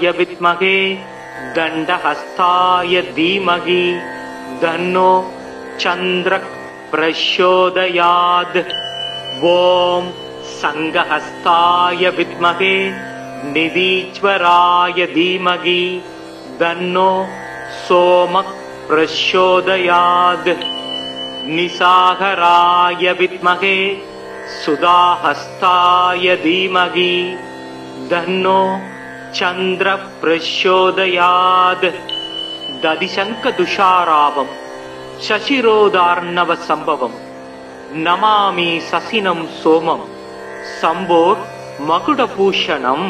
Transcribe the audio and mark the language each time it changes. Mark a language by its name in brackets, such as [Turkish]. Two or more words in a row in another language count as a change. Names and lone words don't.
[Sanskrit] विद्महे दण्डहस्ताय धीमहि तन्नो चंद्रः प्रचोदयात् ओम संघहस्ताय विद्महे निधीश्वराय धीमहि तन्नो सोमः प्रचोदयात् निसागराय विद्महे सुधाहस्ताय धीमहि तन्नो चन्द्र प्रचोदयात्. दधिशङ्ख तुषाराभम् क्षीरोदार्णव सम्भवम् नमामि शशिनम् सोमम् शम्भोर् मुकुटभूषणम्.